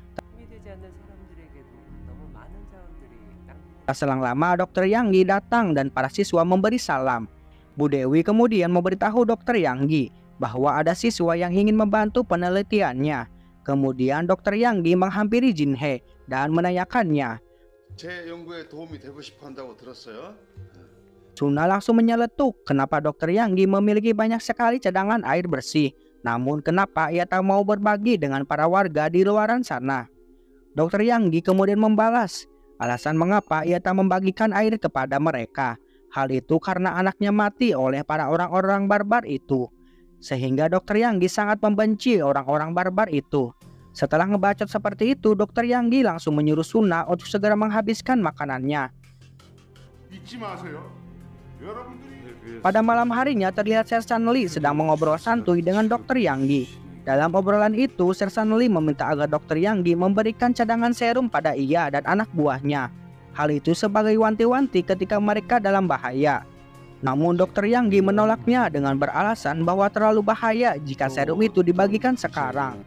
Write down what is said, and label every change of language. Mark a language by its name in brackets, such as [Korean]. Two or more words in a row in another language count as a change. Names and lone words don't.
[Indonesian] Tak selang lama Dr. Yanggi datang dan para siswa memberi salam. Bu Dewi kemudian memberitahu Dr. Yanggi bahwa ada siswa yang ingin membantu penelitiannya. Kemudian Dr. Yanggi menghampiri Jinhae dan menanyakannya. [Korean] 제 연구에 도움이 되고 싶어 한다고 들었어요. [Indonesian] Suna langsung menyeletuk kenapa Dr. Yanggi memiliki banyak sekali cadangan air bersih. Namun kenapa ia tak mau berbagi dengan para warga di luaran sana. Dr. Yanggi kemudian membalas alasan mengapa ia tak membagikan air kepada mereka. Hal itu karena anaknya mati oleh para orang-orang barbar itu. Sehingga Dr. Yanggi sangat membenci orang-orang barbar itu. Setelah ngebacot seperti itu, Dokter Yanggi langsung menyuruh Suna untuk segera menghabiskan makanannya. [Korean] 잊지 마세요. 여러분들이 [Indonesian] Pada malam harinya terlihat Sersan Lee sedang mengobrol santuy dengan Dokter Yanggi. Dalam obrolan itu, Sersan Lee meminta agar Dokter Yanggi memberikan cadangan serum pada ia dan anak buahnya. Hal itu sebagai wanti-wanti ketika mereka dalam bahaya. Namun Dokter Yanggi menolaknya dengan beralasan bahwa terlalu bahaya jika serum itu dibagikan sekarang.